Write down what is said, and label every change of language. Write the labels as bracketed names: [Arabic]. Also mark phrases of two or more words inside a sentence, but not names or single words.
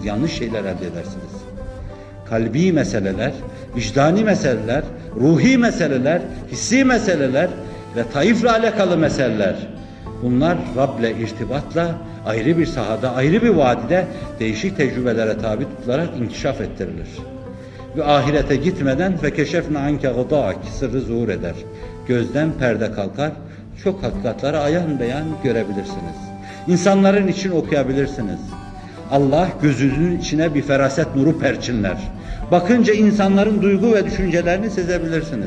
[Turkish] Yanlış şeyler elde edersiniz. Kalbi meseleler, vicdani meseleler, ruhi meseleler, hissi meseleler ve taifle alakalı meseleler. Bunlar Rab'le irtibatla ayrı bir sahada, ayrı bir vadide değişik tecrübelere tabi tutularak inkişaf ettirilir. Ve ahirete gitmeden [Arabic] فَكَشَفْنَا عَنْكَ غَضَاءَكِ [Turkish] sırrı zuhur eder. Gözden perde kalkar, çok hakikatleri ayan beyan görebilirsiniz. İnsanların için okuyabilirsiniz. Allah gözünüzün içine bir feraset nuru perçinler. Bakınca insanların duygu ve düşüncelerini sezebilirsiniz.